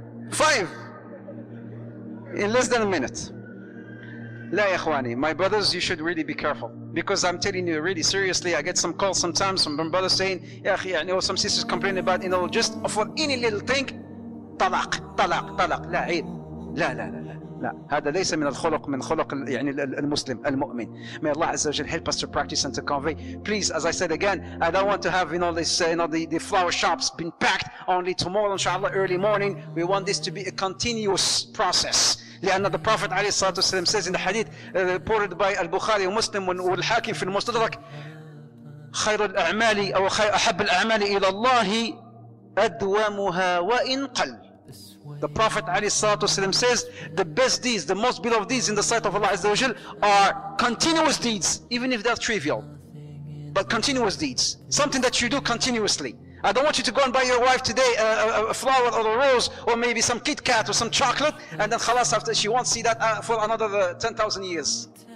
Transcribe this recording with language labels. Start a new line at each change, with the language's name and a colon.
English: 5. In less than a minute.
Arabic: La ya ikhwani,
English: my brothers, you should really be careful. Because I'm telling you, really seriously, I get some calls sometimes from brothers saying,
Arabic: ya akhi,
English: you know, some sisters complain about, you know, just for any little thing, talaq.
Arabic: La, عيب. La. لا هذا ليس من الخلق من خلق يعني المسلم المؤمن.
English: May Allah Azza wa Jal help us to practice and to convey. Please, as I said again, I don't want to have, you know, this, you know, the flower shops been packed only tomorrow, inshallah, early morning. We want this to be a continuous process.
Arabic: لأن
English: the Prophet
Arabic: عليه الصلاة والسلام
English: says in the hadith reported by
Arabic: Al-Bukhari ومسلم والحاكم في المستدرك خير الأعمال أو أحب الأعمال إلى الله أدومها وإن قل.
English: The Prophet ﷺ says the best deeds, the most beloved deeds in the sight of Allah Azza wa Jal are continuous deeds, even if they're trivial. But continuous deeds, something that you do continuously. I don't want you to go and buy your wife today a flower or a rose or maybe some Kit Kat or some chocolate, and then khalas, after she won't see that for another 10,000 years.